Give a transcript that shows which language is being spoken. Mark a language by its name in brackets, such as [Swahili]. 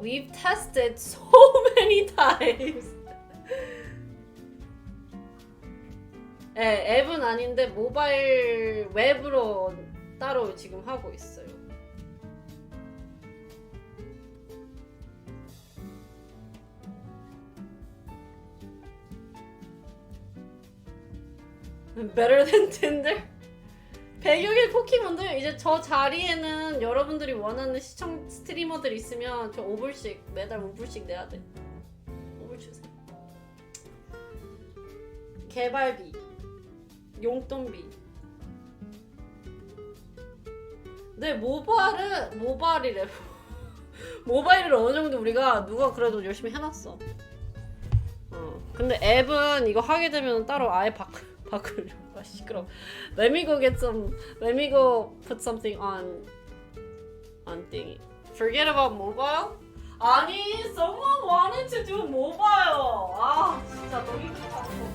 [English] We've tested so many times. [Korean] 네, 앱은 아닌데 모바일 웹으로 따로 지금 하고 있어요. [English] Better than Tinder? [Korean] 100여 포켓몬들 이제 저 자리에는 여러분들이 원하는 시청 스트리머들 있으면 저 5불씩 매달 5불씩 내야 돼. 5불 주세요. 개발비, 용돈비. 네, 모바일이래. 모바일을 어느 정도 우리가 누가 그래도 열심히 해놨어. 근데 앱은 이거 하게 되면 따로 아예 바꾸려고. 시끄러. [English] Let me go put something on thingy. Forget about mobile? [Korean] 아니, [English] someone wanted to do mobile. [Korean] 진짜 너무 힘들어.